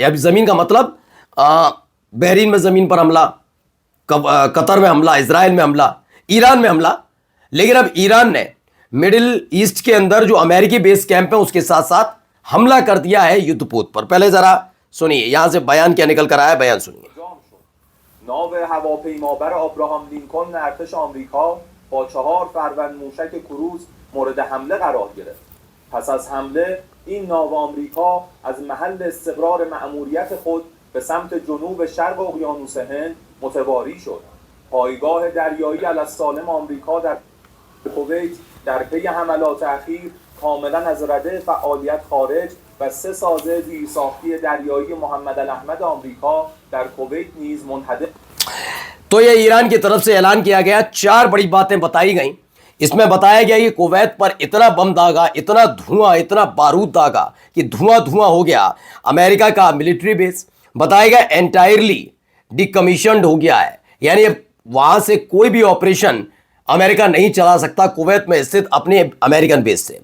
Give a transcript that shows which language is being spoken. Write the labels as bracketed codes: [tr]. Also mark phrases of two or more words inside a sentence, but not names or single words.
[hi] या जमीन का मतलब बहरीन में जमीन पर हमला, कतर में हमला, इजराइल में हमला, ईरान में हमला। लेकिन अब ईरान ने मिडिल ईस्ट के अंदर जो अमेरिकी [en] base camp [hi] है उसके साथ साथ हमला कर दिया है युद्धपोत पर। पहले जरा सुनिए यहां से बयान क्या निकल कर आया, बयान सुनिए। [fa] ناو هواپیمابر ابراهام لینکلن ارتش آمریکا با 4 فروند موشک کروز مورد حمله قرار گرفت. پس از حمله این ناو آمریکا از محل استقرار مأموریت خود به سمت جنوب شرق اقیانوس هند متواری شد. پایگاه دریایی الاسالم آمریکا در کویت در پی حملات اخیر کاملا از رده فعالیت خارج و 3 سازه زیرساختی دریایی محمد الاحمد آمریکا در کویت نیز منهدم। [hi] तो यह ईरान की तरफ से ऐलान किया गया, 4 बड़ी बातें बताई गई। इसमें बताया गया कि कुवैत पर इतना बम दागा, इतना धुआं, इतना बारूद दागा कि धुआं धुआं हो गया। अमेरिका का [en] military base [hi] बताया गया [en] entirely decommissioned [hi] हो गया है, यानी अब वहां से कोई भी ऑपरेशन अमेरिका नहीं चला सकता कुवैत में स्थित अपने [en] American base [hi] से।